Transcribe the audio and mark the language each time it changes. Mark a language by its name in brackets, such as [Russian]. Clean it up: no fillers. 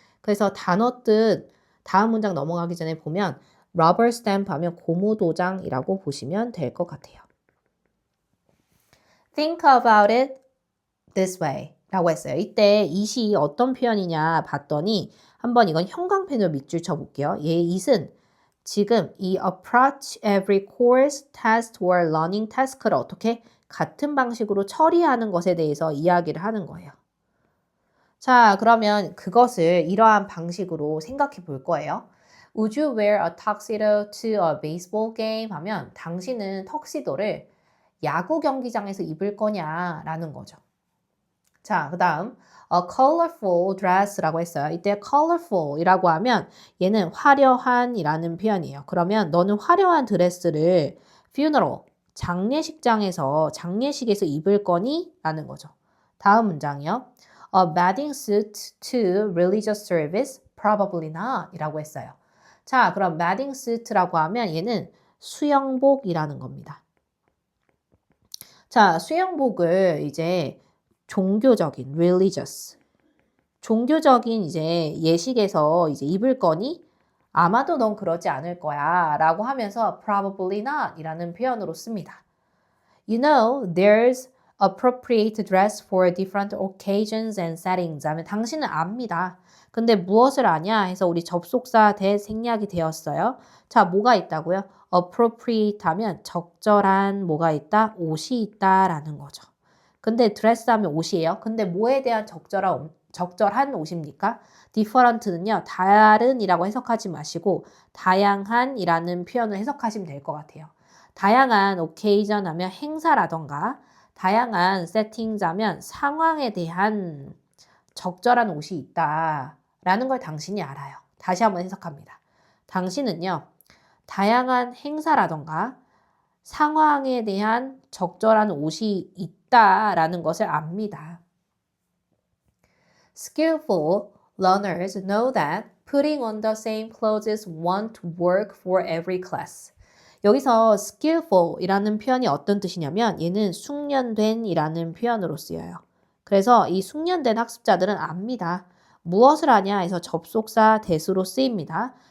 [Korean] 그래서 단어 뜻 다음 문장 넘어가기 전에 보면 rubber stamp 하면 고무도장이라고 보시면 될 것 같아요. [English] Think about it this way [Korean] 라고 했어요. 이때 it이 어떤 표현이냐 봤더니 한번 이건 형광펜으로 밑줄 쳐볼게요. 얘 it은 지금 이 [English] approach every course, test or learning task [Korean] 를 어떻게 같은 방식으로 처리하는 것에 대해서 이야기를 하는 거예요. 자, 그러면 그것을 이러한 방식으로 생각해 볼 거예요. [English] Would you wear a tuxedo to a baseball game? [Korean] 하면 당신은 턱시도를 야구 경기장에서 입을 거냐라는 거죠. 자, 그 다음 [English] a colorful dress [Korean] 라고 했어요. 이때 colorful이라고 하면 얘는 화려한이라는 표현이에요. 그러면 너는 화려한 드레스를 funeral, 장례식에서 입을 거니? 라는 거죠. 다음 문장이요. [English] A bathing suit to religious service? Probably not [Korean] 이라고 했어요. 자, 그럼 bathing suit라고 하면 얘는 수영복이라는 겁니다. 자, 수영복을 이제 종교적인 religious 종교적인 이제 예식에서 이제 입을 거니 아마도 넌 그러지 않을 거야 라고 하면서 [English] probably not [Korean] 이라는 표현으로 씁니다. [English] You know, there's appropriate dress for different occasions and settings [Korean] 하면 당신은 압니다. 근데 무엇을 아냐 해서 우리 접속사 대 생략이 되었어요. 자, 뭐가 있다고요? appropriate 하면 적절한 뭐가 있다? 옷이 있다라는 거죠. 근데 드레스 하면 옷이에요. 근데 뭐에 대한 적절한 옷입니까? different는요. 다른이라고 해석하지 마시고 다양한이라는 표현을 해석하시면 될 것 같아요. [English] 다양한 occasion [Korean] 하면 행사라던가 다양한 settings 하면 상황에 대한 적절한 옷이 있다라는 걸 당신이 알아요. 다시 한번 해석합니다. 당신은요. 다양한 행사라던가 상황에 대한 적절한 옷이 있다라는 것을 압니다. [English] Skillful learners know that putting on the same clothes won't work for every class. [Korean] 여기서 skillful이라는 표현이 어떤 뜻이냐면 얘는 숙련된 이라는 표현으로 쓰여요. 그래서 이 숙련된 학습자들은 압니다. 무엇을 아냐 해서 접속사 대수로 쓰입니다.